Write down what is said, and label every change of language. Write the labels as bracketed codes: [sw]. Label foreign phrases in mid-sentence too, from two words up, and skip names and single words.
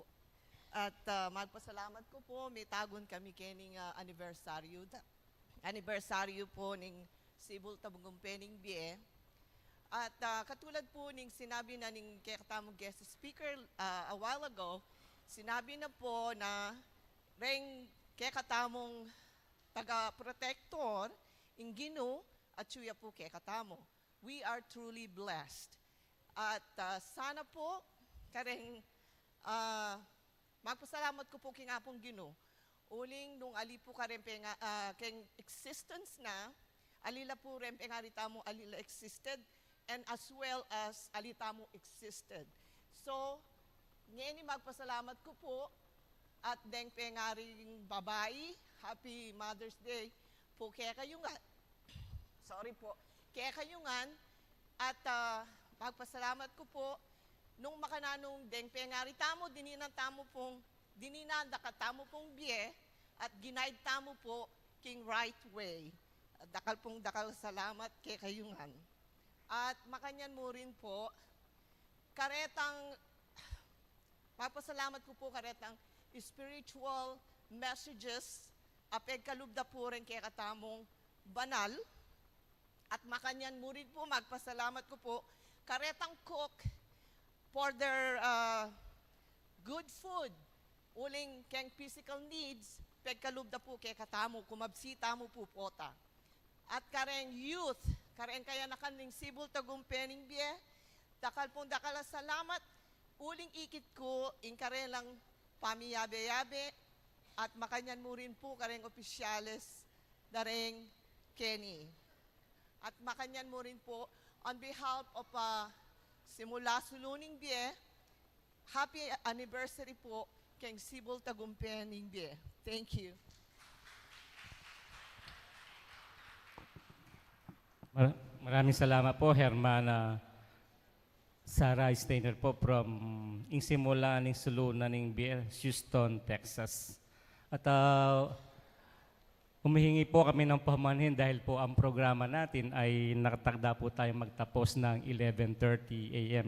[pam] At magpasalamat ko po, may tagon kami kening anibersaryo po ning Sibol Tagumpay, Bie. At katulad po ning sinabi na ning kay katamong [en] guest speaker a while ago, [pam] sinabi na po na reng kay katamong taga-protector, ingino at suya po kay katamo. [en] We are truly blessed. [pam] At sana po, kareng magpasalamat ko po king apong Gino. Uling nung ali po kareng keng existence na, alila po rin pengaritamo alila [en] existed, and as well as [pam] alitamo existed. So, ngayon magpasalamat ko po at deng pengaring babae, [en] Happy Mother's Day [pam] po kaya kayungan. Sorry po. Kaya kayungan at magpasalamat ko po nung makananong deng pengari tamo, dininan dakatamo pong Bie at ginaid tamo po king [en] right way. [pam] Dakal salamat kay kayungan. At makanyan mo rin po, karetang, magpasalamat ko po karetang [en] spiritual messages, [pam] apeg kalubda po rin kay katamong banal. At makanyan mo rin po, magpasalamat ko po, karetang [en] cook for their good food. [pam] uling keng [en] physical needs, [pam] pagkalub da po kay katamo, kumabsita mo po pota. At kareng youth, kareng kaya nakaning Cebu Tagumpening Bie, dakal pong dakala salamat, uling ikit ko, inkare lang pamiyabe-yabe, at makanyan mo rin po kareng opisyales, dareng Kenny. At makanyan mo rin po, [en] on behalf of Simula Suluning Bie, happy anniversary [pam] po keng [en] Cebu Tagumpening Bie. Thank you. [tl] Maraming salamat po, Hermana Sarah Steiner po from Simula ng Sulunan ng Houston, Texas. At humihingi po kami ng pamanhin dahil po ang programa natin ay nakatagda po tayo magtapos ng 11:30 a.m.